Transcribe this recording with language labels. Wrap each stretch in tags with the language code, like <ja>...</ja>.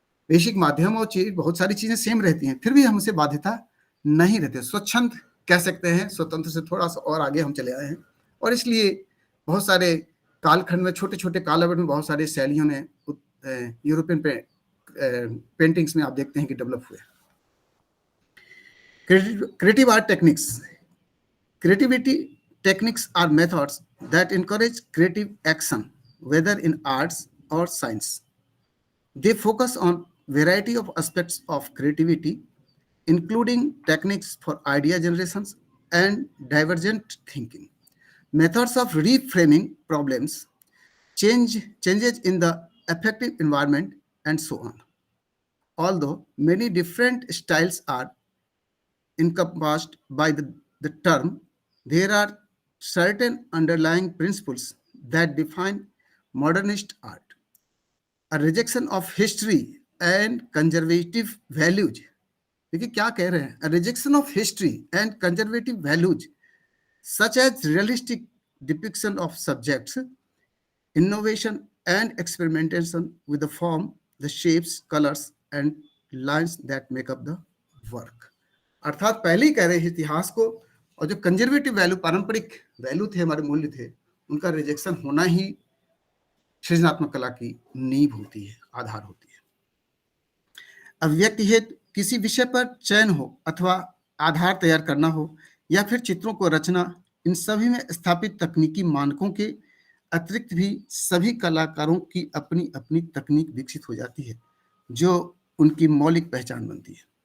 <hi>Basic माध्यम और बहुत सारी चीजें सेम रहती हैं, फिर भी हम उसे बाध्यता नहीं रहते, स्वच्छंद कह सकते हैं, स्वतंत्र से थोड़ा सा और आगे हम चले आए हैं। और इसलिए बहुत सारे कालखंड में, छोटे छोटे कालावधि में बहुत सारी शैलियों ने यूरोपियन पेंटिंग्स में आप देखते हैं कि डेवलप हुए।</hi> <en>Creative art techniques. Creativity techniques are methods that encourage creative action, whether in arts or science. They focus on variety of aspects of creativity, including techniques for idea generations and divergent thinking, methods of reframing problems, changes in the affective environment, and so on. Although many different styles are encompassed by the term, there are certain underlying principles that define modernist art. A rejection of history and conservative values.</en> <hi>देखिए क्या कह रहे हैं?</hi> <en>A rejection of history and conservative values, such as realistic depiction of subjects, innovation and experimentation with the form, the shapes, colors and lines that make up the work.</en> <hi>अर्थात पहले ही कह रहे हैं इतिहास को, और जो कंजर्वेटिव वैल्यू, पारंपरिक वैल्यू थे, हमारे मूल्य थे, उनका रिजेक्शन होना ही सृजनात्मक कला की नींव होती है, आधार होती है। अभिव्यक्ति हेतु किसी विषय पर चयन हो अथवा आधार तैयार करना हो या फिर चित्रों को रचना, इन सभी में स्थापित तकनीकी मानकों के अतिरिक्त भी सभी कलाकारों की अपनी अपनी तकनीक विकसित हो जाती है, जो उनकी मौलिक पहचान बनती है।</hi>